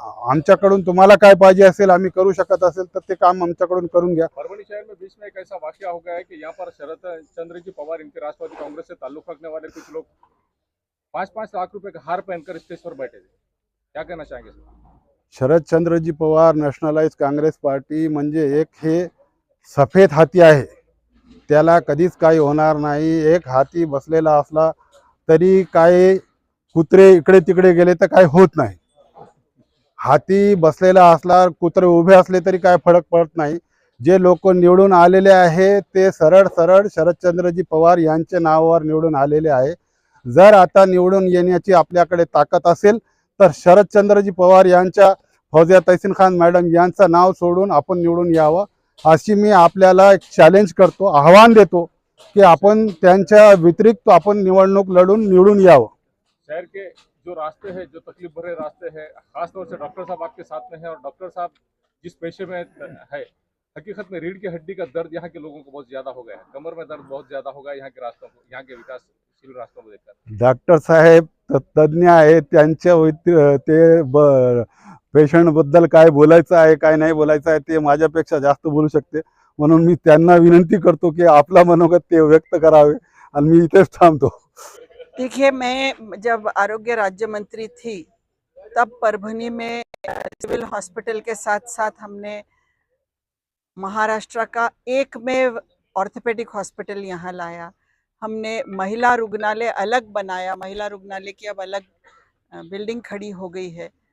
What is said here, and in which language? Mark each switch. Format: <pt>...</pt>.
<mr>आमच्याकडून तुम्हाला काय पाहिजे असेल, आम्ही करू शकत असेल तर ते काम आमच्याकडून करून घ्या।</mr> <hi>परभणी शहर में बीच में एक ऐसा वाकया हो गया है कि यहाँ पर शरद चंद्र जी पवार, इनके राष्ट्रवादी कांग्रेस से ताल्लुक रखने वाले कुछ लोग 5-5 लाख रुपए का हार पहनकर स्टेज पर बैठे थे। क्या कहना चाहेंगे सर?</hi> <mr>Sharad चंद्रजी Pawar nationalise Congress party म्हणजे एक हे सफेद हाती आहे, त्याला कधीच काही होणार नाही। एक हाती बसलेला असला तरी काय कुत्रे इकडे तिकडे गेले तर काय होत नाही। हाती बसलेला असला, कुत्रे उभे असले तरी काय फरक पडत नाही। जे लोक निवडून आलेले आहे ते सरळ सरळ शरदचंद्रजी पवार यांच्या नावावर निवडून आलेले आहे। जर आता निवडून येण्याची आपल्याकडे ताकद असेल तर शरदचंद्रजी पवार यांच्या फौजिया तहसीन खान मॅडम यांचं नाव सोडून आपण निवडून यावं, अशी मी आपल्याला एक चॅलेंज करतो, आव्हान देतो की आपण त्यांच्या व्यतिरिक्त आपण निवडणूक लढून निवडून यावं।</mr> <hi>शहर के जो रास्ते हैं, जो तकलीफ भरे रास्ते हैं, खासतौर से डॉक्टर साहब आपके साथ में हैं और डॉक्टर साहब जिस पेशे में है, हकीकत में रीढ़ की हड्डी का दर्द यहाँ के लोगों को बहुत ज्यादा हो गया है, कमर में दर्द बहुत ज्यादा हो गया यहाँ के रास्तों को, यहाँ के विकासशील रास्तों को देखकर।</hi> <mr>डॉक्टर साहेब तज्ञ आहेत, त्यांच्या ते पेशंट बद्दल काय बोलायचं आहे काय नाही बोलायचं आहे ते माझ्यापेक्षा जास्त बोलू शकते, म्हणून मी त्यांना विनंती करतो की आपला मनोगत ते व्यक्त करावे आणि मी इथेच थांबतो।</mr> <hi>देखिए, मैं जब आरोग्य राज्य मंत्री थी तब परभनी में सिविल हॉस्पिटल के साथ साथ हमने महाराष्ट्र का एकमेव ऑर्थोपेडिक हॉस्पिटल यहाँ लाया। हमने महिला रुग्णालय अलग बनाया, महिला रुग्णालय की अब अलग बिल्डिंग खड़ी हो गई है।</hi>